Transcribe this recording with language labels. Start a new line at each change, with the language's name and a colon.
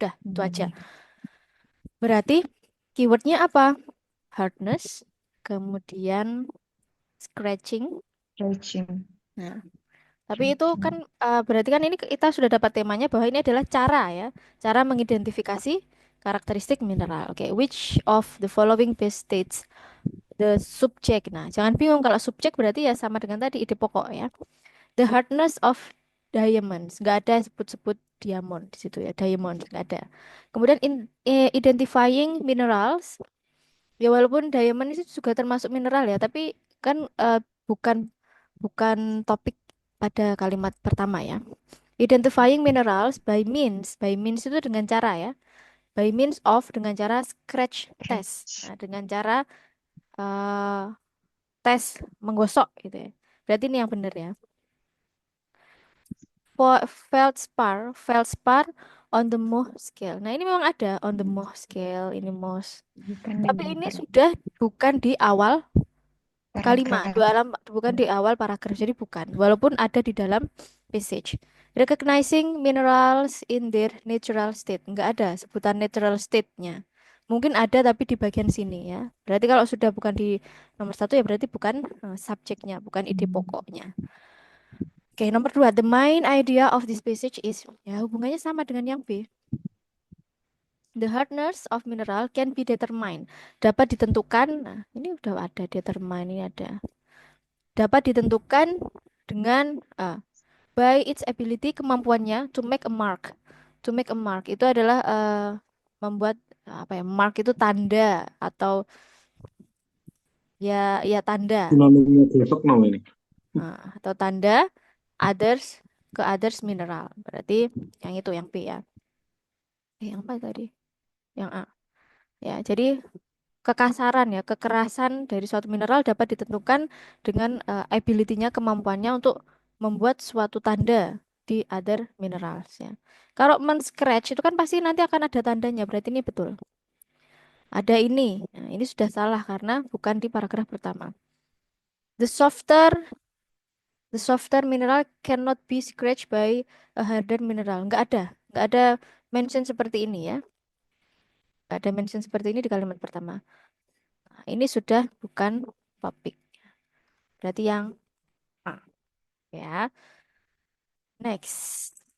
Indonesian: Udah, itu aja. Berarti keywordnya apa?
English: Hardness, kemudian scratching. Stretching.
Indonesian: Nah, tapi itu kan berarti kan ini kita sudah dapat temanya bahwa ini adalah cara ya, cara mengidentifikasi karakteristik mineral.
English: Oke, which of the following best states the subject.
Indonesian: Nah, jangan bingung kalau subjek berarti ya sama dengan tadi ide pokok ya.
English: The hardness of diamonds,
Indonesian: nggak ada sebut-sebut diamond di situ ya, diamond nggak ada. Kemudian
English: identifying minerals.
Indonesian: Ya walaupun diamond itu juga termasuk mineral ya, tapi kan bukan bukan topik pada kalimat pertama ya.
English: Identifying minerals by means
Indonesian: itu dengan cara ya,
English: by means of
Indonesian: dengan cara
English: scratch test. Scratch.
Indonesian: Nah, dengan cara eh, tes menggosok gitu ya. Berarti ini yang benar ya.
English: Feldspar on the Mohs scale.
Indonesian: Nah, ini memang ada
English: on the Mohs scale,
Indonesian: ini Mohs. Bukan Tapi dalam ini sudah bukan di awal kalimat, paragraf. bukan di awal paragraf, jadi bukan. Walaupun ada di dalam passage.
English: Recognizing minerals in their natural state.
Indonesian: Enggak ada sebutan natural state-nya. Mungkin ada tapi di bagian sini ya. Berarti kalau sudah bukan di nomor satu ya berarti bukan subjeknya, bukan ide pokoknya. Oke, nomor dua.
English: The main idea of this passage is,
Indonesian: ya hubungannya sama dengan yang B.
English: The hardness of mineral can be determined.
Indonesian: Dapat ditentukan, nah ini udah ada determine, ini ada. Dapat ditentukan dengan
English: by its ability,
Indonesian: kemampuannya
English: to make a mark. To make a mark
Indonesian: itu adalah membuat apa ya? Mark itu tanda atau ya tanda. Sinonimnya besok no ini. Atau tanda others ke others mineral. Berarti yang itu yang B ya. Yang apa tadi? Yang A. Ya, jadi kekasaran ya, kekerasan dari suatu mineral dapat ditentukan dengan ability-nya, kemampuannya untuk membuat suatu tanda di
English: other minerals
Indonesian: ya. Kalau men-scratch itu kan pasti nanti akan ada tandanya, berarti ini betul. Ada ini. Nah, ini sudah salah karena bukan di paragraf pertama.
English: The softer the softer mineral cannot be scratched by a harder mineral.
Indonesian: Nggak ada mention seperti ini ya. Nggak ada mention seperti ini di kalimat pertama. Nah, ini sudah bukan topik. Berarti yang A ya. Next.